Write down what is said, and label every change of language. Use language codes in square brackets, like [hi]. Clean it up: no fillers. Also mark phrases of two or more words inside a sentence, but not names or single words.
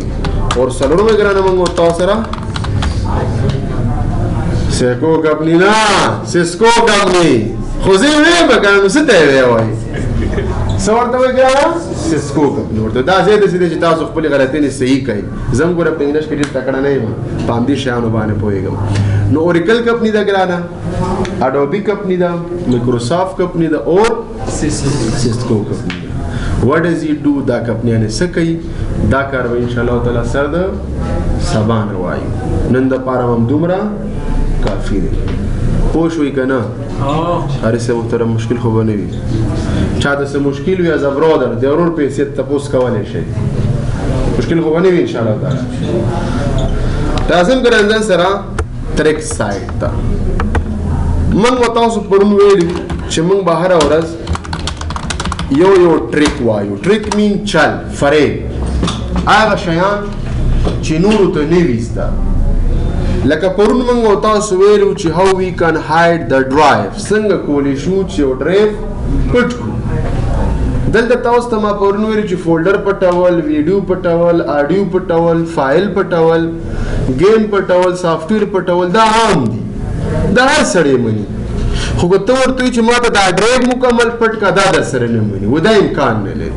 [ps] اور څلورمه ګرانه موږ او تاسو سره سیسکو کمپني نه سیسکو کمپني خو زه یې ویم که نو څه ته یې وایي څه ورته وایي ګرانه سیسکو کمپني ورته دا ځای داسې دی چې تاسو خپلې غلطۍ نه صحیح کوئ. زه هم ګوره په انګلیش کې ډېر تکړه نه یم په همدې شیانو باندې پوهېږم. نو اوریکل کمپني ده ګرانه اډوبي کمپني ده مایکروسافټ کمپني ده اور سیسکو کمپني ده. [en] what does it do [ps] دا کمپنیانې څه کوي دا کار به [ar] انشاءالله تعالی [ps] سر د سبا نه وایو. نن دپاره هم دومره کافي دی. پوه شوئ که نه هر څه محترم مشکل خو به نه وي چا ته څه مشکل وي [en] as a brother [ps] د ورور په حیثیت تپوس کولی شئ مشکل خو به نه وي [ar] انشاءالله تعالی. [ps] راځم ګران ځان سره ټریک سایډ ته. موږ و تاسو پرون ویلي چې موږ به هره ورځ یو ټریک وایو. [en] trick means [ps] چل فریب هغه شیان چې نورو ته نه وي زده. لکه پرون موږ او تاسو ویلو چې [en] how we can hide the drive [ps] څنګه کولی شو چې یو ډرایو پټ کړو. دلته تاسو ته ما پرون ویل چې فولډر پټول، ویډیو پټول، آډیو پټول، فایل پټول، گیم پټول، سافټویر پټول دا عام دي، دا هر سړی مني. خو که ته ورته وایې چې ما ته دا ډرایو مکمل پټ کا، دا در سره نه مني، و دا امکان نه لري.